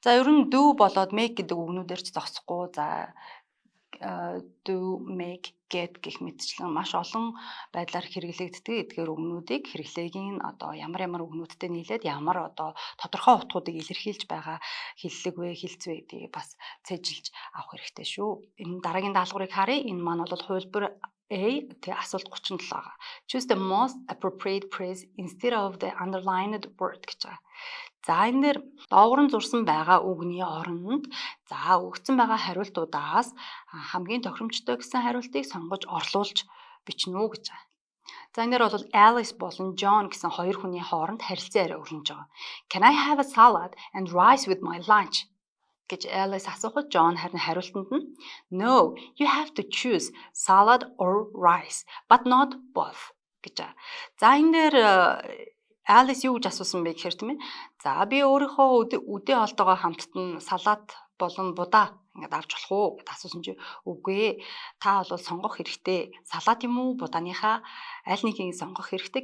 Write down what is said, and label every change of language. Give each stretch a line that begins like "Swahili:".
Mongolian: За ер нь дүү болоод make гэдэг үгнүүдээр ч зогсохгүй. За do, make, get гэх мэтчлэн маш олон байдлаар хэрэглэгддэг. Эдгээр үгнүүдийг хэрэглээгийн одоо ямар үгнүүдтэй нийлээд ямар одоо тодорхой утгуудыг илэрхийлж байгаа хэллэг вэ, хэлцвэ гэдгийг бас цэжилж авах хэрэгтэй шүү. Энэ дараагийн даалгаврыг харъя. Энэ маань бол хувилбар A тэг асуулт 37 байгаа.
English: Choose the most appropriate phrase instead of the underlined word
Mongolian: гэж байгаа. За энэ дээр доогор нь зурсан байгаа үгний оронд за өгсөн байгаа хариултуудаас хамгийн тохиромжтой гэсэн хариултыг сонгож орлуулж бичнэ үү гэж байгаа. За энэ дээр бол Alice болон John гэсэн хоёр хүний хооронд харилцан яриа өрнөж байгаа.
English: Can I have a salad and rice with my lunch?
Mongolian: гэж Alice асуухад John харин хариултанд нь
English: No, you have to choose salad or rice, but not both
Mongolian: гэж байгаа. За энэ дээр Alice юу гэж асуусан бэ гэхээр тийм ээ. За би өөрийнхөө үдээ олдоогоо хамтд нь салат болон будаа ингээд авч болох уу гэд асуусан чи үгүй ээ. Та бол сонгох хэрэгтэй. Салат юм уу будааныхаа аль нэгийг сонгох хэрэгтэй.